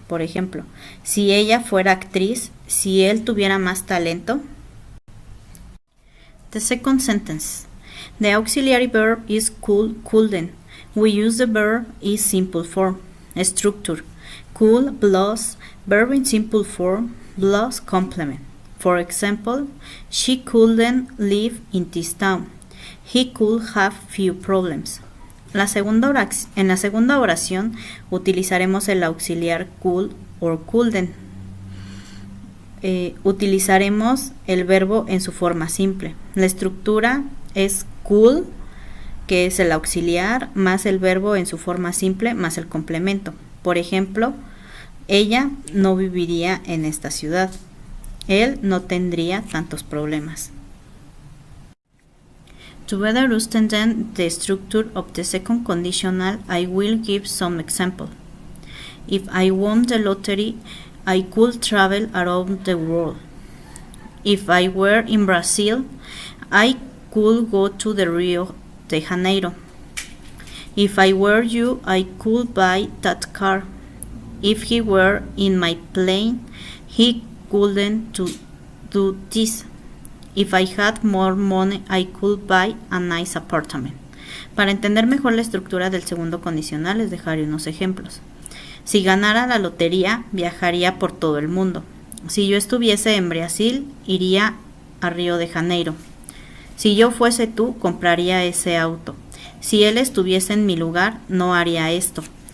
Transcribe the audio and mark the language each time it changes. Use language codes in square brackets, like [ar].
[es] Por ejemplo, si ella fuera actriz, si él tuviera más talento. [en] The second sentence. The auxiliary verb is could, couldn't. We use the verb in simple form. Structure. Could plus verb in simple form plus complement. For example, she couldn't live in this town. He could have few problems. [es] En la segunda oración utilizaremos el auxiliar [en] could or couldn't. [es] Utilizaremos el verbo en su forma simple. La estructura es could, que es el auxiliar, más el verbo en su forma simple, más el complemento. Por ejemplo, ella no viviría en esta ciudad. Él no tendría tantos problemas. [en] To better understand the structure of the second conditional, I will give some example. If I won the lottery, I could travel around the world. If I were in Brazil, I could go to the Rio de Janeiro. If I were you, I could buy that car. If he were in my plane, he couldn't do this. If I had more money, I could buy a nice apartment. [es] Para entender mejor la estructura del segundo condicional, les dejaré unos ejemplos. Si ganara la lotería, viajaría por todo el mundo. Si yo estuviese en Brasil, iría a Río de Janeiro. Si yo fuese tú, compraría ese auto. Si él estuviese en mi lugar, no haría esto.